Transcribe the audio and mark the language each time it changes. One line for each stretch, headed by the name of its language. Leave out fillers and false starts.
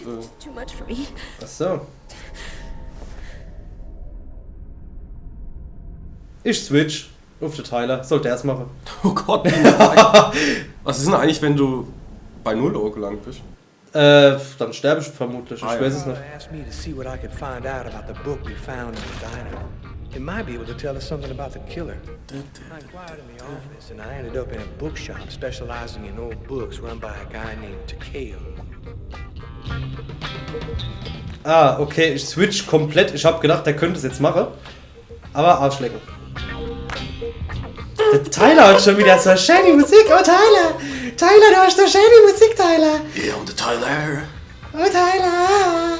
English: It's too much for me.
German: Ach so. Ich switch auf den Tyler. Soll der es machen? Oh Gott. Was ist denn eigentlich, wenn du bei 0 Uhr gelangt bist? Dann sterbe ich vermutlich. Ich Ah, ja. weiß es nicht.
English: Asked me to see what I could find out about the book we found in the diner. It might be able to tell us something about the killer. I inquired in the office, and I ended up in a bookshop specializing in old books run by a guy named Takeo.
German: Okay, ich switch komplett. Ich habe gedacht, der könnte es jetzt machen. Aber Arschlecken. Der Tyler hat schon wieder so schöne Musik. Oh, Tyler. Tyler, du hast so schöne Musik, Tyler.
English: Yeah, I'm the Tyler. Oh, Tyler.